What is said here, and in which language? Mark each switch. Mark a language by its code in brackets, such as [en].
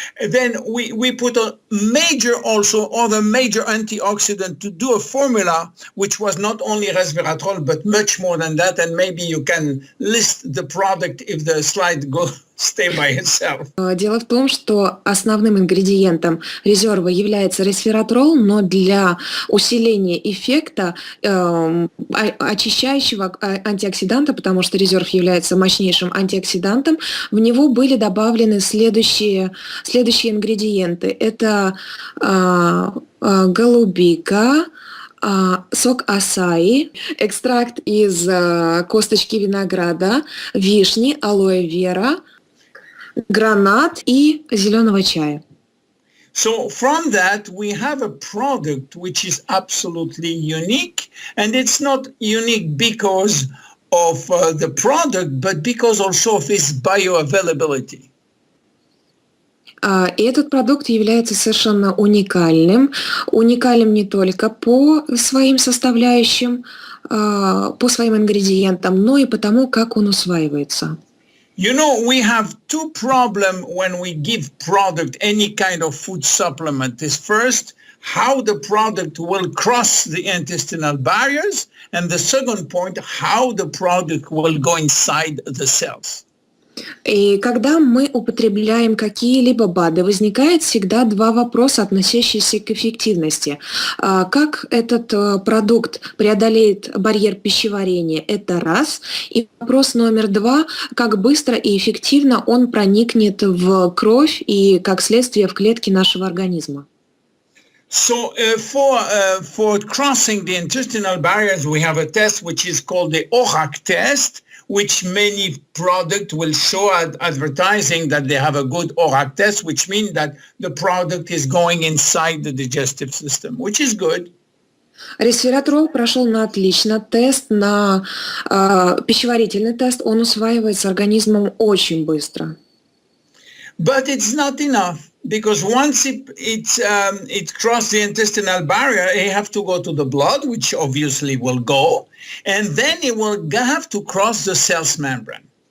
[en] Then we put a other major antioxidant to do a formula which was not only resveratrol but much more than that, and maybe you can list the product if the slide stay by itself. [ru] Дело в том, что основным ингредиентом резерва является ресвератрол, но для усиления эффекта очищающего антиоксиданта, потому что резерв является мощнейшим антиоксидантом, в него были добавлены следующие ингредиенты. Это голубика, сок асаи, экстракт из косточки винограда, вишни, алоэ вера, гранат и зеленого чая. [en] So from that, we have a product which is absolutely unique, and it's not unique because of the product, but because also of its bioavailability. [ru] И этот продукт является совершенно уникальным не только по своим составляющим, по своим ингредиентам, но и потому, как он усваивается. [en] You know, we have two problems when we give product any kind of food supplement. Is first, how the product will cross the intestinal barriers, and the second point, how the product will go inside the cells. [ru] И когда мы употребляем какие-либо БАДы, возникает всегда два вопроса, относящиеся к эффективности. Как этот продукт преодолеет барьер пищеварения, это раз. И вопрос номер два, как быстро и эффективно он проникнет в кровь и, как следствие, в клетки нашего организма. [en] So for crossing the intestinal barriers, we have a test which is called the ORAC test, which many product will show at advertising that they have a good ORAC test, which means that the product is going inside the digestive system, which is good. [ru] Ресвератрол прошел на отлично. Тест на пищеварительный тест, он усваивается организмом очень быстро. [en] But it's not enough, because once it crossed the intestinal barrier, it have to go to the blood, which obviously will go, and then it will have to cross the cell's membrane.